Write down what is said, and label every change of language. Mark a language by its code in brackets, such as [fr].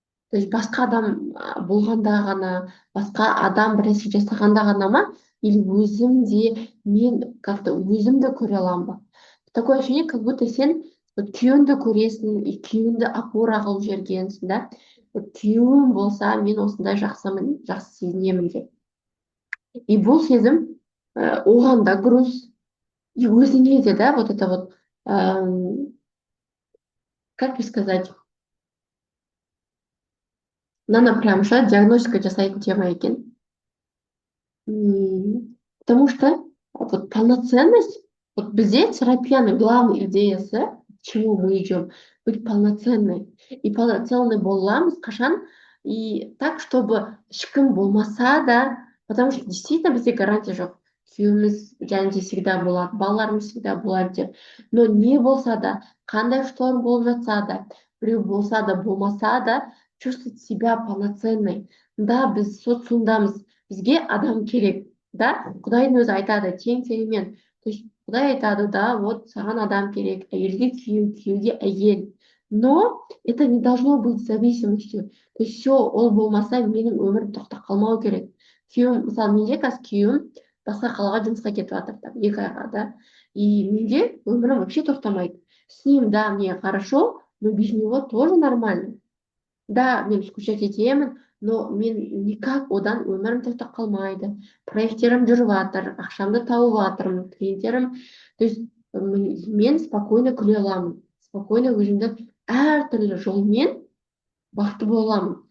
[kk] То есть басқа адам болғанда ғана, басқа адам бір нәрсе жасағанда ғана ма, или өзімде мен как-то өзімді көре аламын ба? [ru] Такое ощущение, как будто [kk] сен вот күйеуіңді көресің, и күйеуіңді опора қылып жібергенсің, да? Вот күйеуім болса, мен осындай жақсымын, жақсы сезінемін деп. [ru] И [kk] бұл сезім оған да [ru] груз, и [kk] өзіңе де, [ru] да, вот это вот, как бы сказать, [kk] мынаны [ru] прям диагностика [kk] жасайтын [ru] тема [kk] екен. [ru] Потому что Вот полноценность, вот [kk] бізде терапияның [ru] главной [kk] идеясы, [ru] к чему мы идем, быть полноценной. И полноценной [kk] боламыз қашан, [ru] и так, чтобы [kk] ешкім болмаса да, [ru] потому что действительно [kk] бізде [ru] гарантия [kk] жоқ. Күйеуіміз және де всегда болады, балаларымыз всегда болады деп. Но не болса да, қандай шторм болып жатса да, біреу болса да, болмаса да, [ru] чувствовать себя полноценной. [kk] Да, біз социумдамыз, бізге адам керек. Да, құдайдың өзі айтады тең теңімен. То есть құдай айтады, да, вот саған адам керек, әйелге күйеу, күйеуге әйел. [ru] Но это не должно быть зависимостью. [kk] То есть все, ол болмаса менің өмірім тоқтап қалмау керек. Күйеуім, мысалы менде қазір күйеуім басқа қалаға жұмысқа кетіп жатыр, там, 2 айға, да. И менде өмірім вообще тоқтамайды. [ru] С ним, да, мне хорошо, но без него тоже нормально. [kk] Да, мен скучать етемін, но мен никак одан өмірім тоқтап қалмайды. Проекттерім жүріп жатыр, ақшамды тауып жатырмын, клиенттерім. То есть мен спокойно күле аламын, спокойно өзімді әртүрлі жолмен бақытты бола аламын.